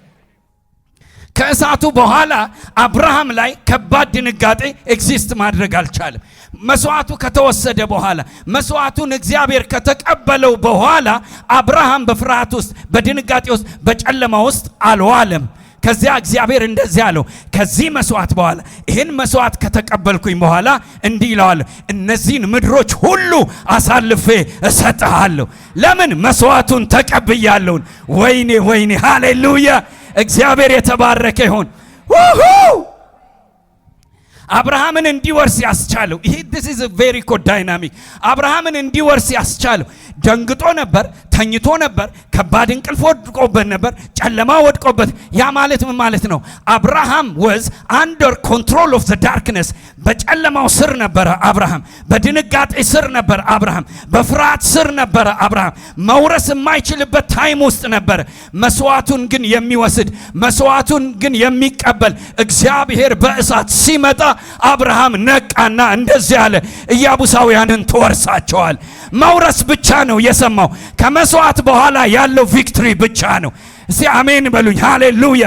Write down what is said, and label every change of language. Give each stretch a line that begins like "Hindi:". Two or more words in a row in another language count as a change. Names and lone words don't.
Amharic: ከእሳቱ በኋላ አብርሃም ላይ ከባድ ድንጋጤ ኤግዚስት ማድረግ አልቻለም። መስዋዕቱ ከተወሰደ በኋላ መስዋዕቱን እግዚአብሔር ከተቀበለው በኋላ አብርሃም በፍርሃት ውስጥ፣ በድንጋጤ ውስጥ፣ በጨለማ ውስጥ አልዋለም። ከዚያ እግዚአብሔር እንደዚህ አለው፣ ከዚህ መስዋዕት በኋላ ይህን መስዋዕት ከተቀበልኩኝ በኋላ እንዲህ ይለዋለሁ፣ እነዚህን ምድሮች ሁሉ አሳልፌ እሰጥሃለሁ። ለምን? መስዋዕቱን ተቀብያለሁ። ወይኔ ወይኔ! ሃሌሉያ! እግዚአብሔር የተባረከ ይሁን። አብርሃምን እንዲወርስ ያስቻለው ይሄ
English: this is a very good dynamic።
Amharic: አብርሃምን እንዲወርስ ያስቻለው ደንግጦ ነበር፣ ተኝቶ ነበር፣ ከባድ እንቅልፍ ወድቆበት ነበር፣ ጨለማ ወድቆበት። ያ ማለት ምን ማለት ነው? አብርሃም
English: was under control of the darkness።
Amharic: በጨለማው ስር ነበር አብርሃም፣ በድንጋጤ ስር ነበር አብርሃም፣ በፍርሃት ስር ነበር አብርሃም። መውረስ የማይችልበት ታይም ውስጥ ነበር። መስዋዕቱን ግን የሚወስድ መስዋዕቱን ግን የሚቀበል እግዚአብሔር በእሳት ሲመጣ አብርሃም ነቃና እንደዚህ አለ፣ ኢያቡሳውያንን ትወርሳቸዋል። መውረስ ብቻ ነው የሰማው። ከመስዋዕት በኋላ ያለው ቪክትሪ ብቻ ነው። እስቲ አሜን በሉኝ። ሃሌሉያ!